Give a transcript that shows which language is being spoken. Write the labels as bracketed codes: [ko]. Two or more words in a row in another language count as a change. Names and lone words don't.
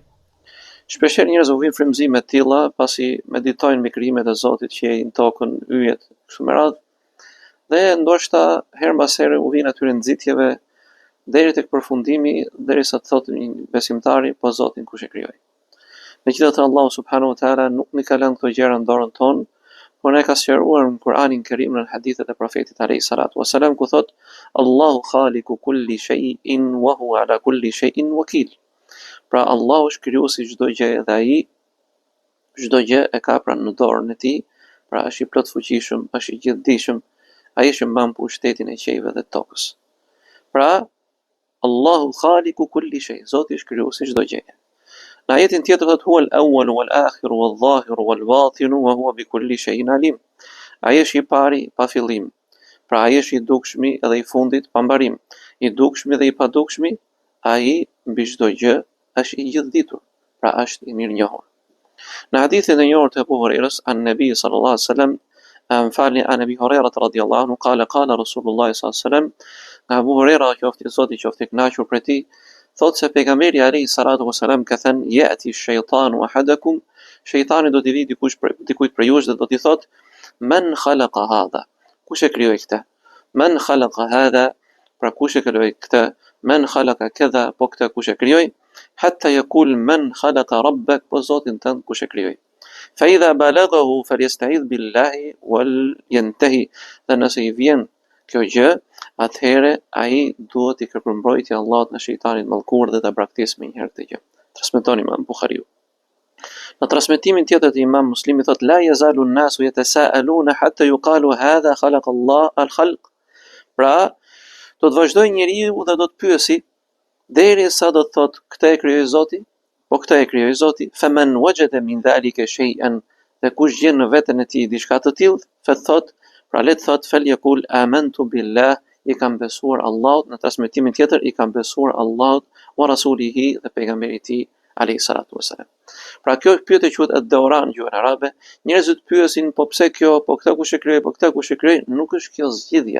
[sq] Shpeshherë njerëz u vijnë frymëzime të tilla pasi meditojnë mbi krijimet e Zotit që në tokën, yjet, kështu me radhë, dhe ndoshta her mbas here u vijnë atyre nxitjeve deri tek përfundimi, derisa të thotë një besimtari po Zotin kush e krijoi. Megjithatë Allahu [ar] سبحانه وتعالى [sq] nuk na ka lënë këto gjëra në dorën tonë, por ne ka sqaruar në Kur'anin Kerim në hadithet e profetit [ar] عليه الصلاة والسلام [sq] ku thotë [ar] الله خالق كل شيء وهو على كل شيء وكيل. [sq] Pra Allahu është krijuesi çdo gjë dhe ai çdo gjë e ka pra në dorën e tij, pra është i plot fuqishëm, është i gjithdijshëm, ai është që mban pushtetin e qiejve dhe tokës. [ar] Pra الله خالق كل شيء, [sq] Zoti është krijuesi çdo gjëje. Në ajetin tjetër thotë [ar] هو الأول والآخر والظاهر والباطن وهو بكل شيء عليم. [sq] Ai është i pari pa fillim. Pra ai është i dukshmi edhe i fundit pa mbarim. I dukshmi dhe i padukshmi, ai mbi çdo gjë është i gjithditur. Pra është i mirënjohur. Në hadithin e njohur të Abu Hurairës, [ar] النبي صلى الله عليه وسلم فلان عن أبي هريرة رضي الله عنه قال رسول الله صلى الله عليه وسلم, [sq] Abu Huraira qoftë i Zotit qoftë i kënaqur prej tij, thotë se pejgamberi [ar] عليه الصلاة والسلام [sq] ka thënë [ar] يأتي الشيطان أحدكم, [sq] shejtani do t'i vijë dikujt prej jush dhe do t'i thotë [ar] من خلق هذا, [sq] kush e krijoi këtë? [ar] من خلق هذا, [sq] pra kush e krijoi këtë? [ar] من خلق كذا, [sq] po këtë kush e krijoi? [ar] حتى يقول من خلق ربك, [sq] po Zotin tënd kush e krijoi? [ar] فإذا بلغه فليستعذ بالله ولينته, [sq] dhe nëse i vjen kjo gjë, atëherë ai duhet i kërkojë mbrojtje Allahut nga shejtani i mallkuar dhe ta braktisë më një herë këtë gjë. Transmeton Imam Buhariu. Në transmetimin tjetër të Imam Muslimi thotë [ar] لا يزال الناس يتساءلون حتى يقال هذا خلق الله الخلق. [sq] Pra, do të vazhdojë njeriu dhe do të pyesi derisa do të thotë këtë e krijoi Zoti, po këtë e krijoi Zoti, [ar] فمن وجد من ذلك شيئا, [sq] dhe kush gjen në veten e tij diçka të tillë, thotë, pra le të thotë [ar] فليقل آمنت بالله, [sq] i kam besuar Allahut, në transmetimin tjetër i kam besuar Allahut [ar] ورسوله [sq] dhe pejgamberit i tij [ar] عليه الصلاة والسلام. [sq] Pra kjo pyetje quhet ad-dawran gjuhën arabe, njerëzit pyesin po pse kjo, po këtë kush e krijoi, po këtë kush e krijoi, nuk është kjo zgjidhja.